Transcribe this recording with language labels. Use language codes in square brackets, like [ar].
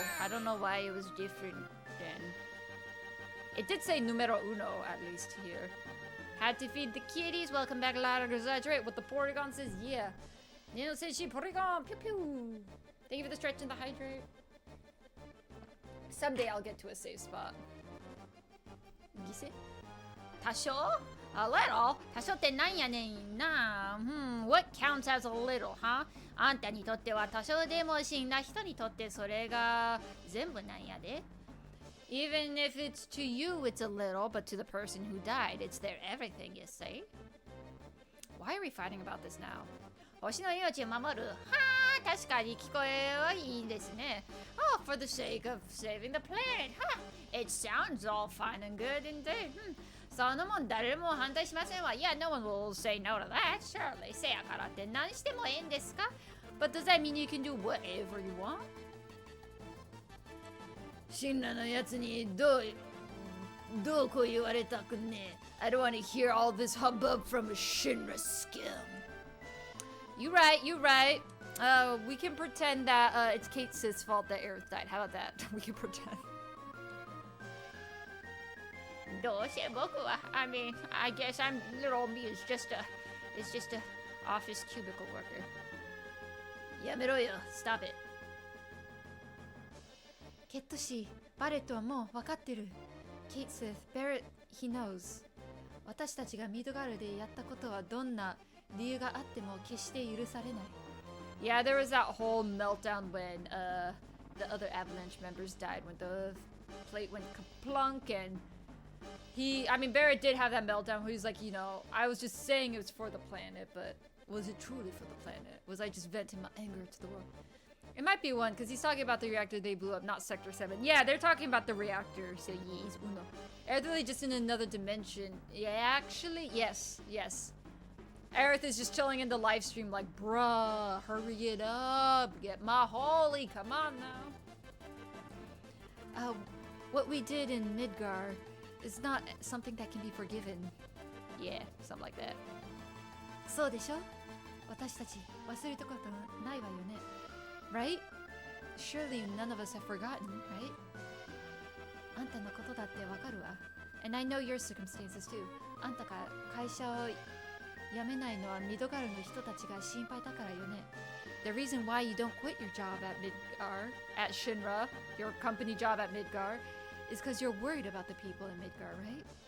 [en] I don't know why it was different then. It did say numero uno, at least here. Had to feed the kitties. Welcome back, Lara. Exaggerate what the Porygon says. Yeah. Nino says she Porygon. Pew pew. Thank you for the stretch and the hydrate. Someday I'll get to a safe spot. Gise? Tasho? A little? [ja] Tasho ってなんやねんな。 [en] What counts as a little, huh? [ja] あんたにとっては多少でも死んだ人にとってそれが全部なんやで。 [en] Even if it's to you, it's a little, but to the person who died, it's their everything, you say? Why are we fighting about this now? [ja] 星の命を守る。はあ、確かに聞こえはいいですね。 [en] Oh, for the sake of saving the planet. Huh, it sounds all fine and good indeed. [ja] そのもん誰も反対しませんわ。 [en] Yeah, no one will say no to that. Surely. [ja] せやからって何してもええんですか？ [en] But does that mean you can do whatever you want? [ja] シンラのやつにどうこう言われたくねえ。 [en] I don't want to hear all this hubbub from a Shinra scum. You right. We can pretend that it's Kate Sis' fault that Aerith died. How about that? We can pretend. [ja] どうせ僕は [en] I mean, I guess I'm little me is just a office cubicle worker. [ja] やめろよ [en] Stop it. [ja] ケット氏、バレットはもう分かってる。ケイト・スミス、バレット、 [en] he knows。 [ja] 私たちがミッドガルでやったことはどんな理由があっても決して許されない。 [en] Yeah, there was that whole meltdown when the other Avalanche members died when the plate went kaplunk and Barrett did have that meltdown where he's like, you know, I was just saying it was for the planet, but was it truly for the planet? Was I just venting my anger to the world? It might be one, because he's talking about the reactor they blew up, not Sector 7. Yeah, they're talking about the reactor, so yes, uno. Are they just in another dimension? Yeah, actually, yes. Aerith is just chilling in the live stream like, bruh, hurry it up, get my holy, come on now. What we did in Midgar is not something that can be forgiven. Yeah, something like that. [ja] そうでしょ？私たち忘れたことないわよね。 [en] Right? Surely none of us have forgotten, right? [ja] あんたのことだってわかるわ。 [en] And I know your circumstances too. [ja] あんたが会社を辞めないのはミドガルの人たちが心配だからよね。 [en] The reason why you don't quit your job at Midgar, at Shinra, your company job at Midgar, is because you're worried about the people in Midgar, right?